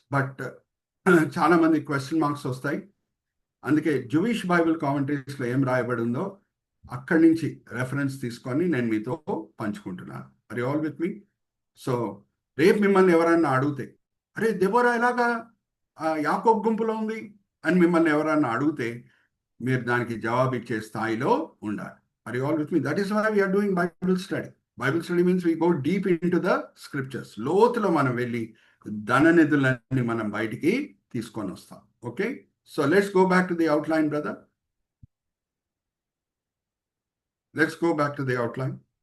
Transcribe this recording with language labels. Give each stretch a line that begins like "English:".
Telugu: But చాలా మంది question marks వస్తాయి. అందుకే జూయిష్ బైబిల్ కామెంటరీస్లో ఏం రాయబడి ఉందో అక్కడి నుంచి రెఫరెన్స్ తీసుకొని నేను మీతో పంచుకుంటున్నాను.
English: Are you all with me?
Telugu: So రేపు మిమ్మల్ని ఎవరన్నా అడిగితే, అరే దెబోరా ఎలాగా యాకోబు గుంపులో ఉంది అని మిమ్మల్ని ఎవరన్నా అడిగితే మీరు దానికి జవాబు ఇచ్చే స్థాయిలో ఉండాలి.
English: Are you all with me? That is why we are doing Bible study. Bible study means we go deep into the scriptures.
Telugu: లోతులో మనం వెళ్ళి ధననిధులన్నీ మనం బయటికి తీసుకొని వస్తాం.
English: Okay, so let's go back to the outline brother. Let's go back to the outline.